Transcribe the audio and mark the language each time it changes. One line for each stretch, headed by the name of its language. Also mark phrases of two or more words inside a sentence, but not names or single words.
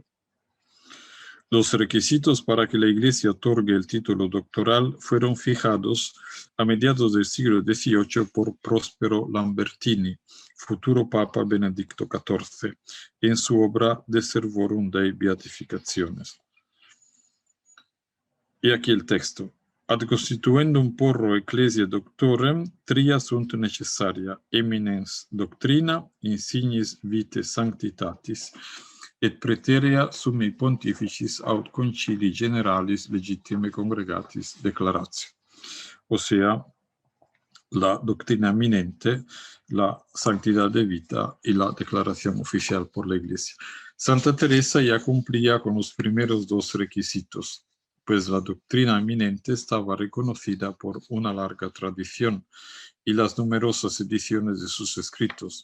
Spanish: Los requisitos para que la Iglesia otorgue el título doctoral fueron fijados a mediados del siglo XVIII por Prospero Lambertini, futuro Papa Benedicto XIV, en su obra De Servorum Dei Beatificationes. Y aquí el texto.
Latin: Ad constituendum porro ecclesiae doctorem, tria sunt necessaria, eminens doctrina, insignis vitae sanctitatis, et praeterea summi pontificis aut concilii generalis legittime congregatis declaratio.
Spanish: O sea, la doctrina eminente, la santidad de vida y la declaración oficial por la Iglesia. Santa Teresa ya cumplía con los primeros 2 requisitos, pues la doctrina eminente estaba reconocida por una larga tradición y las numerosas ediciones de sus escritos.